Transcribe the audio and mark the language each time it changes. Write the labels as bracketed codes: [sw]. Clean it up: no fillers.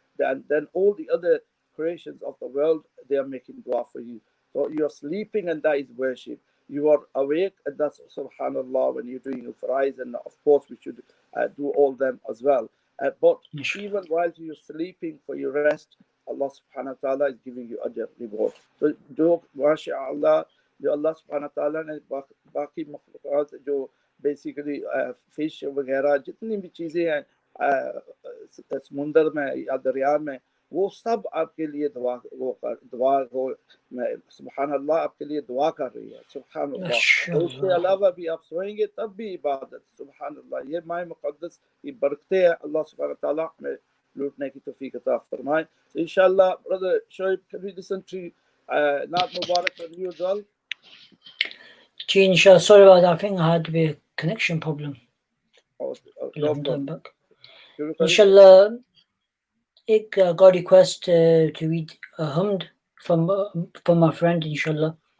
[en] And then all the other creations of the world, they are making dua for you. So you're sleeping, and that is worship. You are awake, and that's subhanallah when you're doing your farais, and of course we should do all them as well. But even while you're sleeping for your rest, Allah subhanahu wa ta'ala is giving you ajr, reward. [ur] So jo masha'Allah, jo Allah subhanahu wa ta'ala ne باقی مخلوقات جو basically fish وغیرہ جتنی بھی چیزیں ہیں سمندر میں یا دریا میں، وہ سب آپ کے لیے دعا ہو، سبحان اللہ آپ کے لیے دعا کر رہی ہے، سبحان اللہ. اور اس کے علاوہ بھی آپ سوئیں گے تب بھی عبادت، سبحان اللہ. یہ ماہ مقدس کی برکتیں ہیں، اللہ سبحانہ تعالیٰ ہمیں لوٹنے کی توفیق عطا فرمائے. [en] So inshallah, Brother Shoaib, can we listen to Naat Mubarak from you as well? Inshallah, sorry about that. I think I had a connection problem. No problem. Inshallah, I got a request to read a hamd from my friend, inshallah.